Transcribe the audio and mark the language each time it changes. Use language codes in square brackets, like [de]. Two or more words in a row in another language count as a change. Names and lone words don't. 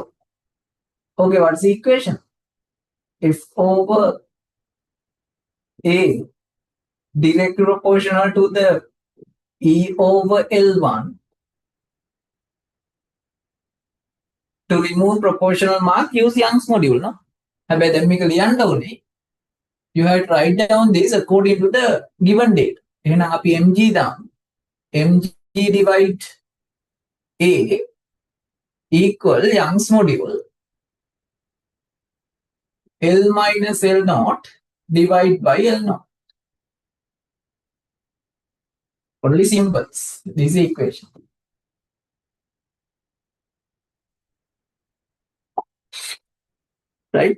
[en] Okay, what's the equation? F over A directly proportional to the E over L1. To remove proportional mark, use Young's module, no? [si] හැබැයි දැන් මේක ලියන්න ඕනේ. [en] You have to write down this according to the given date. [si] එහෙනම් අපි mg දාමු. [en] mg divide A equal Young's module L minus L naught divide by L naught. Only symbols. This is the equation. Right?